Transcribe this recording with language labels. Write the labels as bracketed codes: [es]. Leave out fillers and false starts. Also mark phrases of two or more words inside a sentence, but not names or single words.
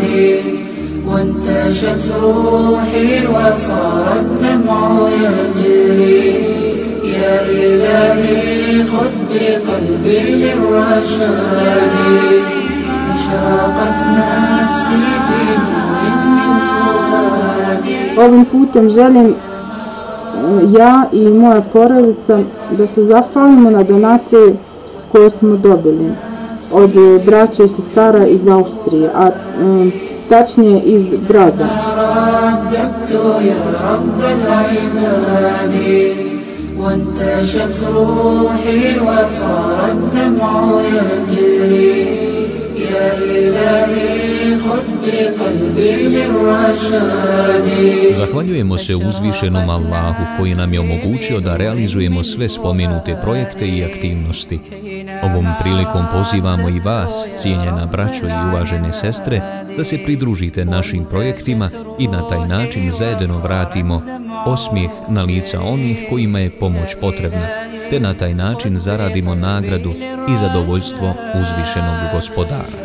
[ar] وانتشت روحي وصار الدمع يجري يا إلهي خذ بقلبي للرشاد. أشرقت نفسي بنور من فؤادي. [bs] Ovim putem želim ja i moja porodica da se zahvalimo na donacije koje smo dobili od braća i sestara iz Austrije, a tačnije iz Braza. [ar] وانتشت روحي وصار الدمع يجري يا إلهي خذ بقلبي للرشاد. [bs] Zahvaljujemo se uzvišenom Allahu koji nam je omogućio da realizujemo sve spomenute projekte i aktivnosti. Ovom prilikom pozivamo i vas, cijenjena braćo i uvažene sestre, da se pridružite našim projektima i na taj način zajedno vratimo osmijeh na lica onih kojima je pomoć potrebna, te na taj način zaradimo nagradu i zadovoljstvo uzvišenog Gospodara.